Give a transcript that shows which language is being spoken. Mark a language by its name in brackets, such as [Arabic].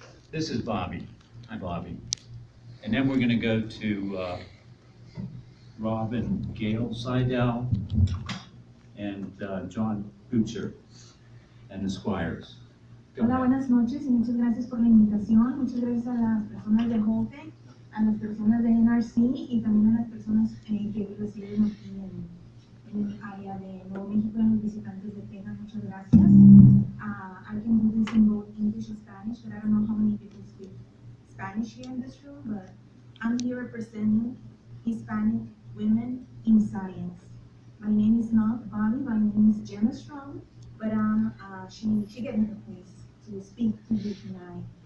[English] This is Bobby. Hi, Bobby. And then we're going to go to Rob and Gail Seidel and John Butcher and the Squires. Go [Spanish] Hola, [English] ahead. [Spanish] buenas noches y muchas gracias por la invitación. Muchas gracias a las personas de Holtec, a las personas de NRC y también a las personas que residen aquí en el área de Nuevo México y a los visitantes de Texas. Muchas gracias. [English] I can do this in both English and Spanish, but I don't know how many people speak Spanish here in this room, but I'm here representing Hispanic women in science. My name is not Bobby, my name is Jenna Strong, but she gave me the place to speak to you tonight.